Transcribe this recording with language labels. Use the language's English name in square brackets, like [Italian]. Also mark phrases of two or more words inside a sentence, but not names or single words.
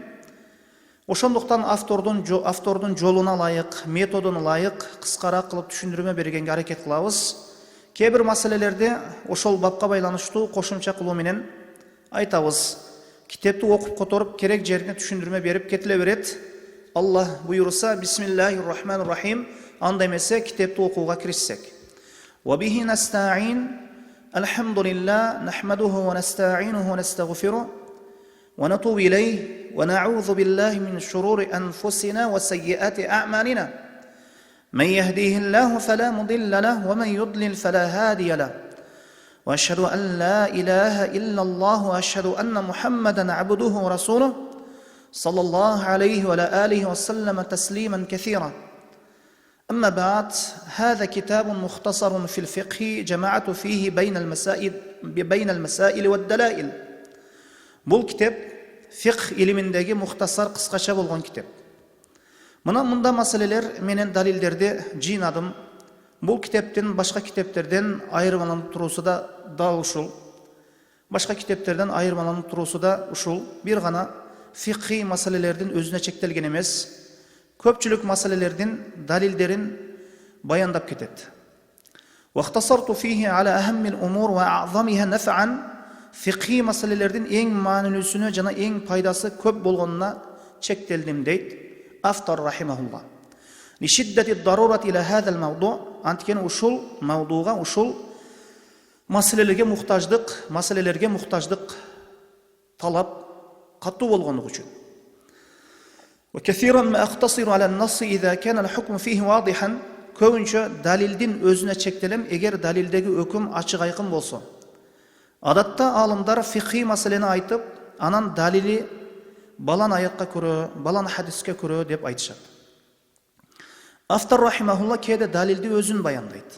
[Kyrgyz] Ошондуктан автордун жолуна ылайык, методуна ылайык кыскараак кылып түшүндүрмө бергенге аракет кылабыз. Кээ бир маселелерди ошол бапка байланыштуу кошумча кылуу менен айтабыз. Китепти окуп которуп керек жерине түшүндүрмө берип кетиле берет. Аллах буйруса, [Arabic] بسم الله الرحمن الرحيم, [Kyrgyz] анда эмесе китепти окууга киришсек. [Arabic] وبه نستعين، الحمد لله، نحمده ونستعينه ونستغفره، ونتوب إليه، ونعوذ بالله من شرور أنفسنا وسيئات أعمالنا. من يهده الله فلا مضل له ومن يضلل فلا هادي له. وأشهد أن لا إله إلا الله وأشهد أن محمدا عبده ورسوله صلى الله عليه وعلى آله وسلم تسليما كثيرا. أما بعد، هذا كتاب مختصر في الفقه جمعت فيه بين المسائل والدلائل. [Kyrgyz] Бұл китеп фиқх илиминдеги мухтасар кыскача болгон китеп. Мында маселелер менен далилдерди жыйнадым. Бұл китептин башка китептерден айырмаланып туруусу да дал ушул. Башка китептерден айырмаланып туруусу да ушул. Бир гана фиқхи маселелердин өзүнө чектелген эмес, көпчүлүк маселелердин далилдерин баяндап кетет. [Arabic] واختصرت فيه على أهم الأمور وأعظمها نفعا. [Kyrgyz] Фиқхи маселелердин эң маанилүүсүнө жана эң пайдасы көп болгонуна чектелдим дейт автор рахимахулла. [Arabic] لشدة الضرورة إلى هذا الموضوع. [Kyrgyz] Анткени ушул мавдуга, ушул маселелерге мухтаждык талап каттуу болгондугу үчүн. [Arabic] وكثيرا ما أختصر على النص إذا كان الحكم فيه واضحا. [Kyrgyz] Көбүнчө далилдин өзүнө чектелем эгер далилдеги өкүм ачык айкын болсо. Адатта алымдар фиқхи маселени айтып, анан далили балан аятка көрө, балан хадиске көрө деп айтышат. Автор рахимахулла кээде далилди өзүн баяндайт.